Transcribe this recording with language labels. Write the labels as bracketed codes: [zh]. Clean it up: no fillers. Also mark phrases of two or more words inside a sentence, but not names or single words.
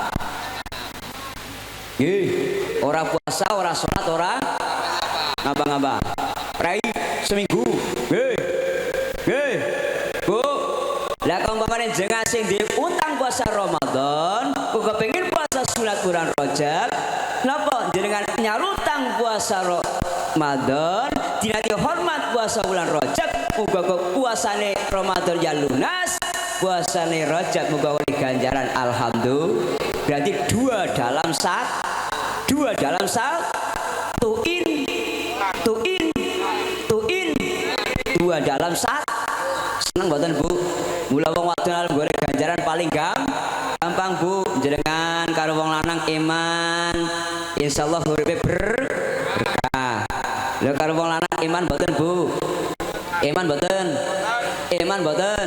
[jv] nggih ora puasa ora salat ora ngapa-ngapa prei seminggu nggih Bu lah umpamane jenengan sing diutang puasa Ramadan uga pengen puasa sunat bulan Rajab napa jenengan nyarutang puasa Ramadan dinati hormat puasa bulan Rajab muga puasane Ramadan ya lunas puasane Rajab muga oleh ganjaran. Alhamdulillah berarti [id] dua dalam satu dua dalam satu [jv] seneng mboten Bu mula wong wadon arep golek ganjaran paling gampang Bu jenengan karo wong lanang iman insyaallah uripe berkah. Lha karo wong lanang iman mboten Bu? Iman mboten?